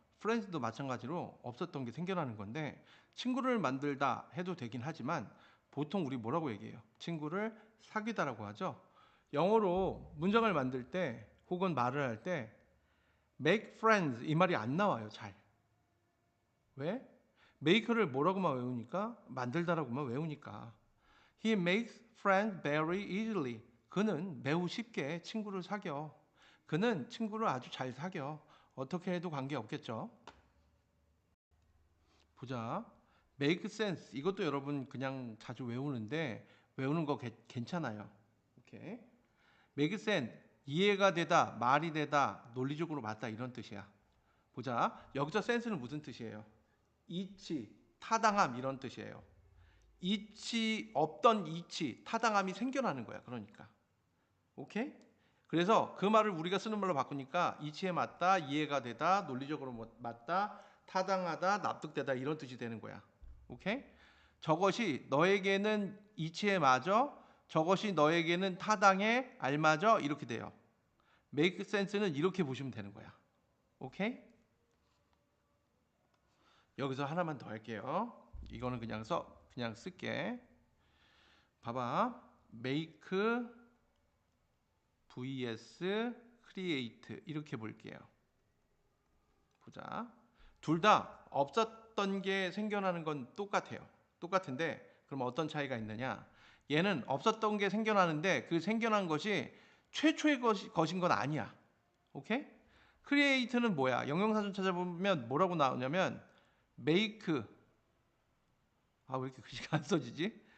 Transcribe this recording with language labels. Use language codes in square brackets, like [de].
[ko] friends도 마찬가지로 없었던 게 생겨나는 건데 친구를 만들다 해도 되긴 하지만 보통 우리 뭐라고 얘기해요? 친구를 사귀다라고 하죠. 영어로 문장을 만들 때 혹은 말을 할 때 make friends 이 말이 안 나와요. 잘. 왜? make를 뭐라고만 외우니까 만들다라고만 외우니까. [en] He makes friends very easily. [ko] 그는 매우 쉽게 친구를 사겨. 그는 친구를 아주 잘 사겨. 어떻게 해도 관계없겠죠. 보자. make sense. 이것도 여러분 그냥 자주 외우는데 외우는 거 괜찮아요. 오케이. make sense. 이해가 되다, 말이 되다, 논리적으로 맞다 이런 뜻이야. 보자. 여기서 sense는 무슨 뜻이에요? 이치, 타당함 이런 뜻이에요. 이치 없던 이치, 타당함이 생겨나는 거야. 그러니까. 오케이? 그래서 그 말을 우리가 쓰는 말로 바꾸니까 이치에 맞다, 이해가 되다, 논리적으로 맞다, 타당하다, 납득되다 이런 뜻이 되는 거야. 오케이? 저것이 너에게는 이치에 맞아, 저것이 너에게는 타당해, 알맞아 이렇게 돼요. make sense는 이렇게 보시면 되는 거야. 오케이? 여기서 하나만 더 할게요. 이거는 그냥 쓸게. 봐봐. [en] make vs create [ko] 이렇게 볼게요. 보자. 둘 다 없었던 게 생겨나는 건 똑같아요. 똑같은데 그럼 어떤 차이가 있느냐? 얘는 없었던 게 생겨나는데 그 생겨난 것이 최초의 것인 건 아니야. 오케이? create는 뭐야? 영영사전 찾아보면 뭐라고 나오냐면 make 왜 이렇게 글씨가 안 써지지?